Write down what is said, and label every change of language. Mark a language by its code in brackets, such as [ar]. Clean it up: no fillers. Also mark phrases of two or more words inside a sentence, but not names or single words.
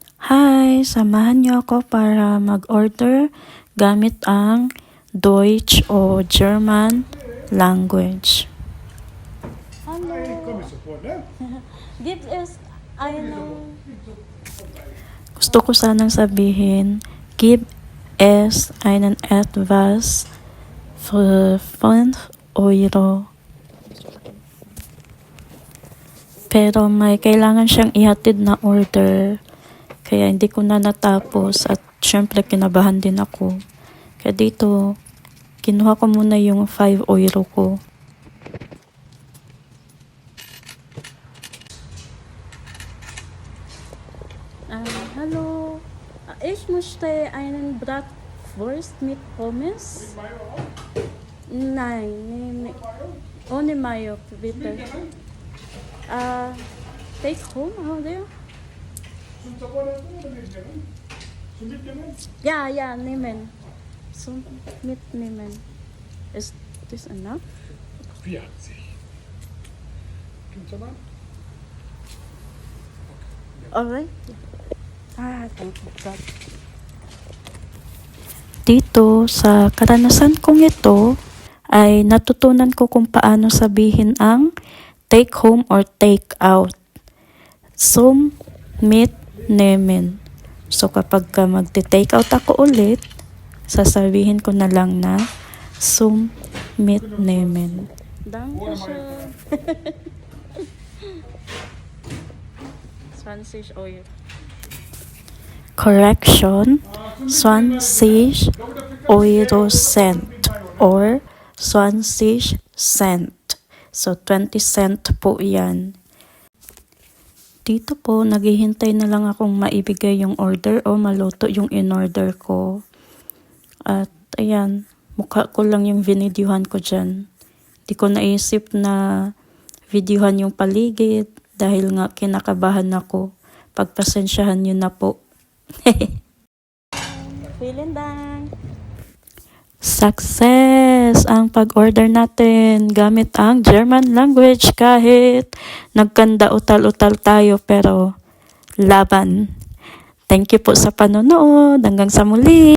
[tl] Hi! Samahan niyo ako para mag-order gamit ang Deutsch o [en] German language. [de] Hallo. Gibt es eine... [tl] Gusto ko sanang sabihin, [de] give es einen etwas für 5 Euro. [tl] Pero may kailangan siyang ihatid na order. Kaya hindi ko na natapos at syempre kinabahan din ako. Kaya dito, kinuha ko muna yung 5 euro ko. [de] Hallo. Ich möchte einen Bratwurst mit Pommes. Nein, nee. Ohne Mayo, bitte. [en] Take home, [de] oder? Ja, nehmen. Zum Mitnehmen. Ist das enough? 40. Gibt's aber? [en] Alright. Thank you, God. [tl] Dito sa karanasan kong ito ay natutunan ko kung paano sabihin ang [en] take home or take out. [de] Zum mitnehmen. [tl] So kapag magte-take out ako ulit, sasabihin ko na lang na [de] zum mitnehmen. Dankeschön. 20 Euro. [en] Correction, 20 Euro cent or 20 cent. [tl] So 20 cent po yan. Dito po, naghihintay na lang akong maibigay yung order o maluto yung in-order ko. At ayan, mukha ko lang yung vinidyohan ko dyan. Di ko naisip na videohan yung paligid dahil nga kinakabahan ako. Pagpasensyahan nyo na po. [de] Vielen Dank. [tl] Success ang pag-order natin gamit ang [en] German language [tl] kahit nagkanda utal-utal tayo pero laban. [en] Thank you [tl] po sa panonood. Hanggang sa muli.